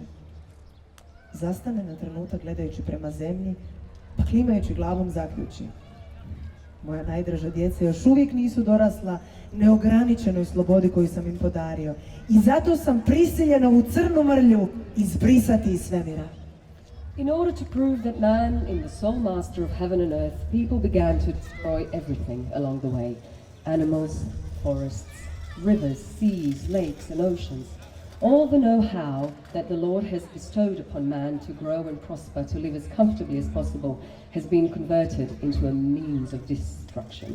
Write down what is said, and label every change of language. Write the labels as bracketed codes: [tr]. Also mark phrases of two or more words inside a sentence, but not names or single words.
[hr] Zastane na trenutak gledajući prema zemlji, pa klimajući glavom zaključi: moja najdraža djeca još uvijek nisu dorasla neograničenoj slobodi koju sam im podario i zato sam prisiljena u crnu mrlju izbrisati iz svemira. [en] In order to prove that man is the sole master of heaven and earth, people began to destroy everything along the way. Animals, forests, rivers, seas, lakes and oceans. All the know-how that the Lord has bestowed upon man to grow and prosper, to live as comfortably as possible, has been converted into a means of destruction.